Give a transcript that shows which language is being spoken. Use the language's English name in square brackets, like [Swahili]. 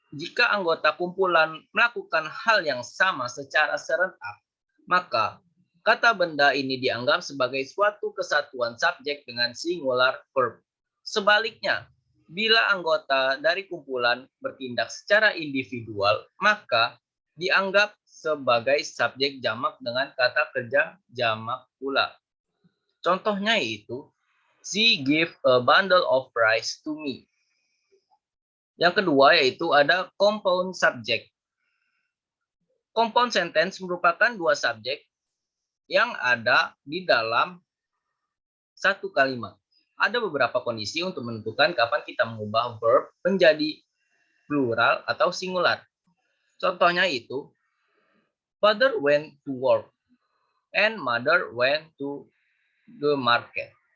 [Indonesian] Jika anggota kumpulan melakukan hal yang sama secara serentak, maka kata benda ini dianggap sebagai suatu kesatuan subjek dengan singular verb. Sebaliknya, bila anggota dari kumpulan bertindak secara individual, maka dianggap sebagai subjek jamak dengan kata kerja jamak pula. Contohnya yaitu, [English] she gave a bundle of rice to me. [Indonesian] Yang kedua yaitu ada compound subject. Compound sentence merupakan dua subjek yang ada di dalam satu kalimat. Ada beberapa kondisi untuk menentukan kapan kita mengubah verb menjadi plural atau singular. Contohnya itu, [English] father went to work and mother went to the market.